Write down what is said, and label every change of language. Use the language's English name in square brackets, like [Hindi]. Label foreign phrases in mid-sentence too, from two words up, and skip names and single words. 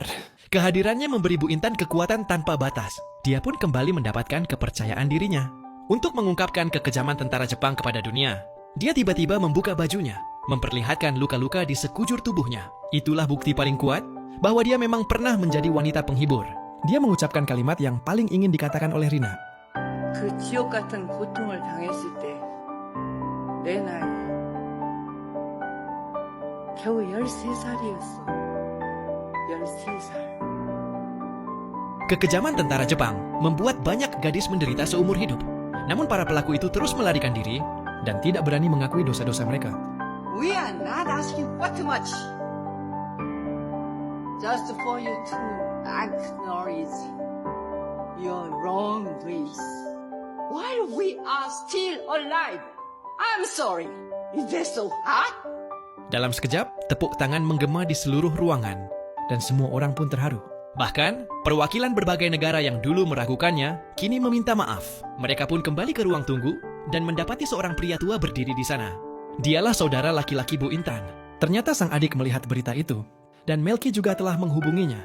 [Indonesian] Kehadirannya memberi Bu Intan kekuatan tanpa batas. Dia pun kembali mendapatkan kepercayaan dirinya. Untuk mengungkapkan kekejaman tentara Jepang kepada dunia, dia tiba-tiba membuka bajunya, memperlihatkan luka-luka di sekujur tubuhnya. Itulah bukti paling kuat bahwa dia memang pernah menjadi wanita penghibur. Dia mengucapkan kalimat yang paling ingin dikatakan oleh Rina. [Korean] 그 지옥 같은 고통을 당했을 때 내 나이 겨우 13살이었어. 13살. [Indonesian] Kekejaman tentara Jepang membuat banyak gadis menderita seumur hidup. Namun para pelaku itu terus melarikan diri dan tidak berani mengakui dosa-dosa mereka. [English] We are not asking for too much. Just for you to acknowledge your wrongdoings. While we are still alive. I'm sorry. Is that so hard? [Indonesian] Dalam sekejap, tepuk tangan menggema di seluruh ruangan dan semua orang pun terharu. Bahkan, perwakilan berbagai negara yang dulu meragukannya kini meminta maaf. Mereka pun kembali ke ruang tunggu dan mendapati seorang pria tua berdiri di sana. Dialah saudara laki-laki Bu Intan. Ternyata sang adik melihat berita itu, dan Melki juga telah menghubunginya.